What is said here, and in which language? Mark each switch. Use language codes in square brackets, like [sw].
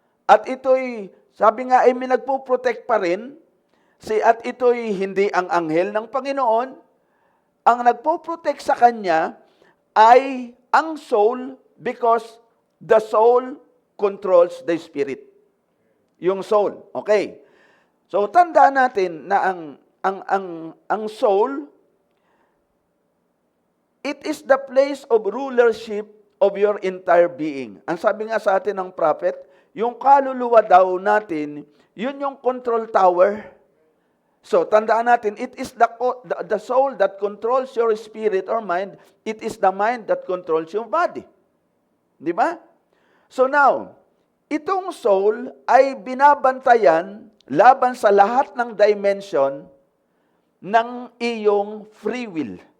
[tl] At ito'y, sabi nga, ay may nagpo-protect pa rin, at ito'y hindi ang anghel ng Panginoon. Ang nagpo-protect sa kanya ay ang soul, [en] because the soul controls the spirit. [tl] Yung soul, okay. [en] So, [tl] tandaan natin na ang soul, [en] it is the place of rulership of your entire being. [tl] Ang sabi nga sa atin ng prophet, yung kaluluwa daw natin, yun yung control tower. [en] So, [tl] tandaan natin, [en] it is the soul that controls your spirit or mind. It is the mind that controls your body. [tl] Di ba? So now, itong soul ay binabantayan laban sa lahat ng dimension ng iyong free will.